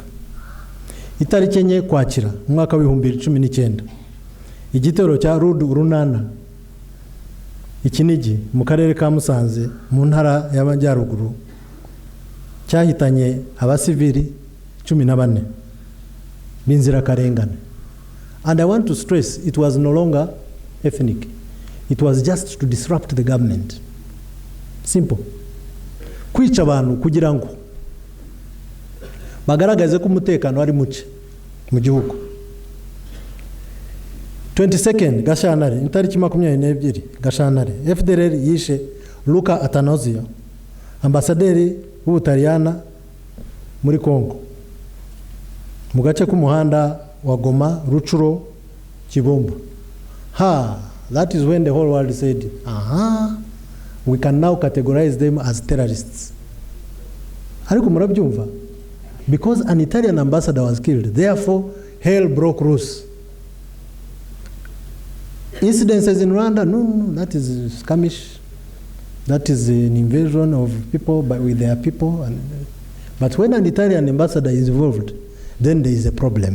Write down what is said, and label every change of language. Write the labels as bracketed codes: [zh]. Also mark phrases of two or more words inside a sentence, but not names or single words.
[rw] Itariki enye Kwakira mwaka wa 2019, igitero cya Runana Ikinigi mu karere ka Musanze mu ntara y'Amajyaruguru cyahitanye abasivili 14 b'inzira karengane. [en] And I want to stress, it was no longer ethnic. It was just to disrupt the government. Simple. [rw] Kwica abantu kugira ngo bagaragaze ko umutekano ari muke mu gihugu. 22nd Gashyantare, itariki 22 Gashyantare, FDLR yishe Luca Atanasio, ambasaderi w'Ubutaliyana muri Kongo, mu gace k'umuhanda wa Goma, Ruchuro, Kibombo. [en] That is when the whole world said, we can now categorize them as terrorists. [rw] Ariko murabyumva? [en] Because an Italian ambassador was killed, therefore hell broke loose. Incidences in Rwanda, no, that is skirmish. That is an invasion of people with their people. But when an Italian ambassador is involved, then there is a problem.